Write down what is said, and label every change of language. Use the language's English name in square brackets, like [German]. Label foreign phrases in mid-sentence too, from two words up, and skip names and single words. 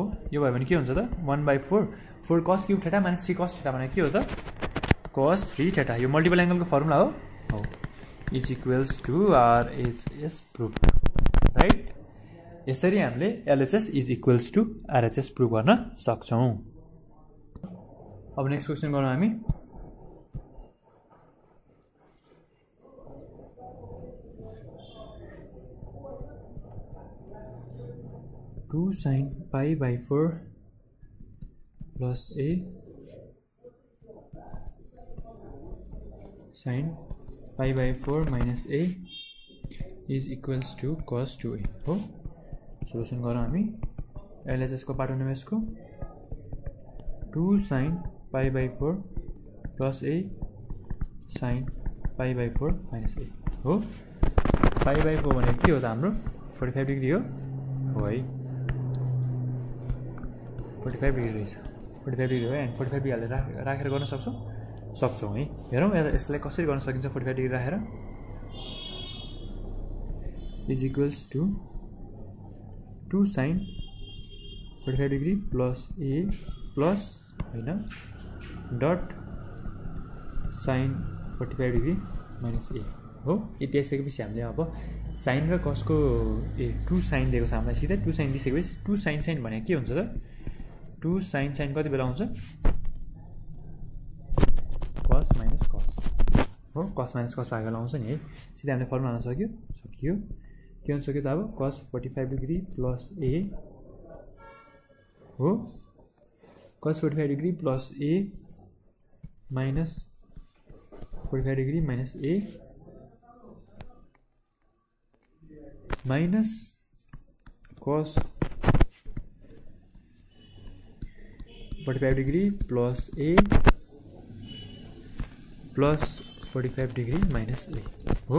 [Nepali] यो भयो भने के हुन्छ त, 1/4 4 [English] cos cube theta minus 3 cos theta [Nepali] भनेको के हो त, [English] cos 3 theta. [Nepali] यो [English] multiple angle को [Nepali] फर्मुला हो, [English] is equals to RHS proof right. [Nepali] यसरी हामीले [English] LHS is equals to RHS proof [Nepali] गर्न सक्छौँ। अब [English] next question [Nepali] गरौँ हामी। [English] two sin π/4 plus a sin π/4 minus a is equals to cos 2a हो। [Nepali] सोल्युसन गरौँ हामी। एलएचएसको पार्ट हुने यसको [English] 2 sin π/4 plus a sin π/4 minus a [Nepali] हो। π/4 भनेको के हो त हाम्रो 45 डिग्री हो है। 45 डिग्री रहेछ। 45 डिग्री हो एन्ड 45 डिग्री हालेर राखेर गर्न सक्छौँ है। हेरौँ यसलाई कसरी गर्न सकिन्छ 45 डिग्री राखेर। [English] is equals to 2 sin 45 degree plus a plus होइन dot sin 45 degree minus a हो। [Nepali] यति आइसकेपछि हामीले अब साइन र कसको 2 sin दिएको छ हामीलाई सिधै 2 sin दिइसकेपछि 2 sin भनेको के हुन्छ त 2 sin कति बेला आउँछ [English] cos minus cos [Nepali] हो। [English] cos minus cos [Nepali] भएको बेला आउँछ नि है। सिधै हामीले फर्मुला हाल्न सकियो के हुन्छ सक्यो त अब [English] cos 45 degree plus a हो cos 45 degree plus a minus 45 degree minus a minus cos 45 degree plus a plus 45 degree minus a हो।